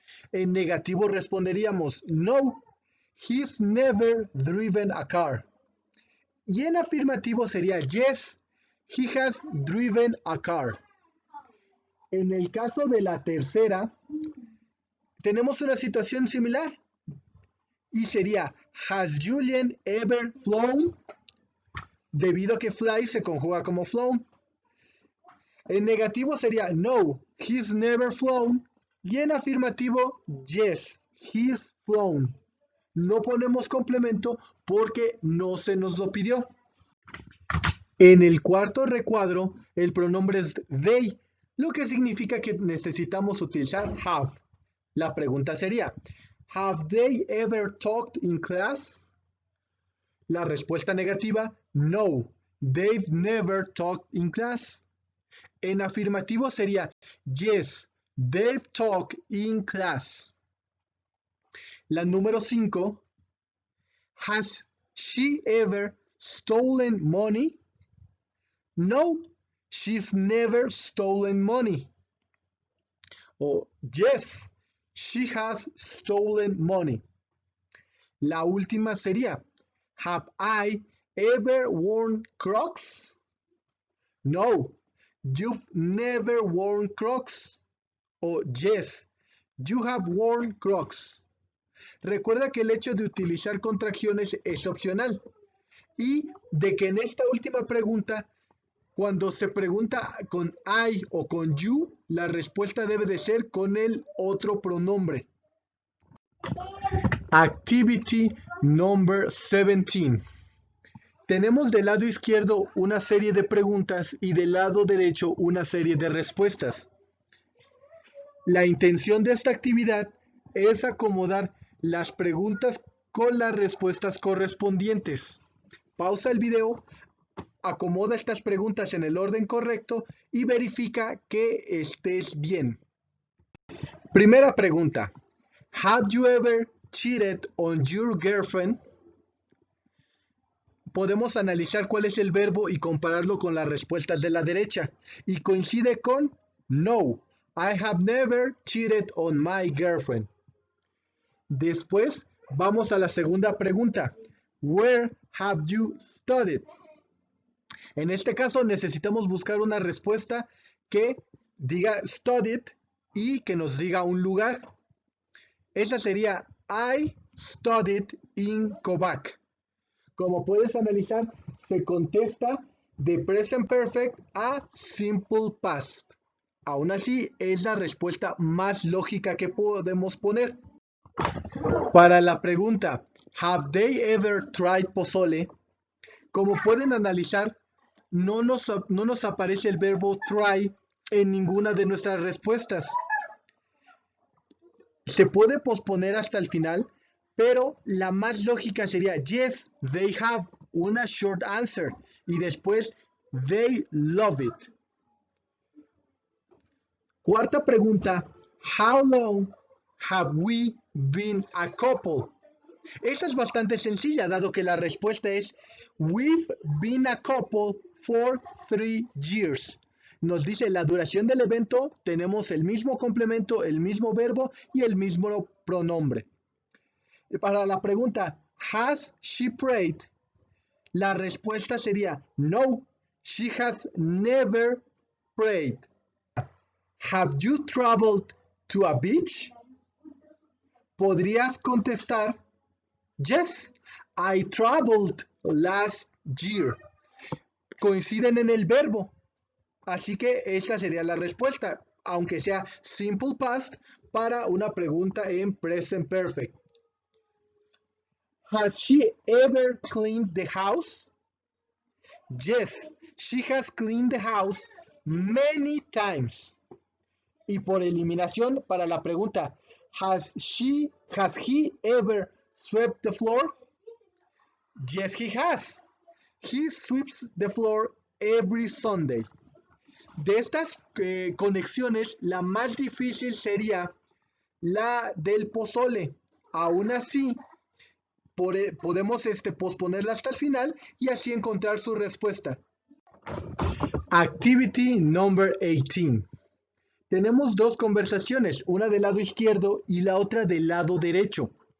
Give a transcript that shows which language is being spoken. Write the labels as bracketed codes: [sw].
[es] En negativo responderíamos [en] no, he's never driven a car. [es] Y en afirmativo sería [en] yes, he has driven a car. [es] En el caso de la tercera, tenemos una situación similar. Y sería, [en] has Julian ever flown? [es] Debido a que fly se conjuga como flown. En negativo sería [en] no, he's never flown. [es] Y en afirmativo, [en] yes, he's flown. [es] No ponemos complemento porque no se nos lo pidió. En el cuarto recuadro, el pronombre es they, lo que significa que necesitamos utilizar have. La pregunta sería: [en] ¿Have they ever talked in class? [es] La respuesta negativa: [en] no, they've never talked in class. [es] En afirmativo sería [en] yes, they've talked in class. [es] La número 5. [en] Has she ever stolen money? No, she's never stolen money. O yes, she has stolen money. [es] La última sería: [en] Have I ever worn Crocs? No, you've never worn Crocs. O yes, you have worn Crocs. [es] Recuerda que el hecho de utilizar contracciones es opcional y de que en esta última pregunta, cuando se pregunta con I o con you, la respuesta debe de ser con el otro pronombre. [en] Activity number 17. [es] Tenemos del lado izquierdo una serie de preguntas y del lado derecho una serie de respuestas. La intención de esta actividad es acomodar las preguntas con las respuestas correspondientes. Pausa el video, acomoda estas preguntas en el orden correcto y verifica que estés bien. Primera pregunta: [en] Have you ever cheated on your girlfriend? [es] Podemos analizar cuál es el verbo y compararlo con las respuestas de la derecha. Y coincide con [en] no, I have never cheated on my girlfriend. [es] Después vamos a la segunda pregunta: [en] Where have you studied? [es] En este caso necesitamos buscar una respuesta que diga studied y que nos diga un lugar. Esa sería [en] I studied in Kovac. [es] Como puedes analizar, se contesta de present perfect a simple past. Aún así, es la respuesta más lógica que podemos poner. Para la pregunta, [en] have they ever tried pozole? [es] Como pueden analizar, no nos aparece el verbo try en ninguna de nuestras respuestas. Se puede posponer hasta el final, pero la más lógica sería [en] yes, they have, [es] una short answer, y después [en] they love it. [es] Cuarta pregunta, [en] how long have we been a couple? [es] Esta es bastante sencilla, dado que la respuesta es [en] we've been a couple for 3 years. [es] Nos dice la duración del evento, tenemos el mismo complemento, el mismo verbo y el mismo pronombre. Para la pregunta, [en] has she prayed? [es] La respuesta sería [en] no, she has never prayed. Have you traveled to a beach? [es] Podrías contestar [en] yes, I traveled last year. [es] Coinciden en el verbo, así que esta sería la respuesta, aunque sea simple past para una pregunta en present perfect. [en] Has she ever cleaned the house? Yes, she has cleaned the house many times. [es] Y por eliminación, para la pregunta, [en] has he ever swept the floor? Yes, he has. He sweeps the floor every Sunday. [es] De estas conexiones, la más difícil sería la del pozole. Aún así, podemos posponerla hasta el final y así encontrar su respuesta. [en] Activity number 18. [es] Tenemos dos conversaciones, una del lado izquierdo y la otra del lado derecho.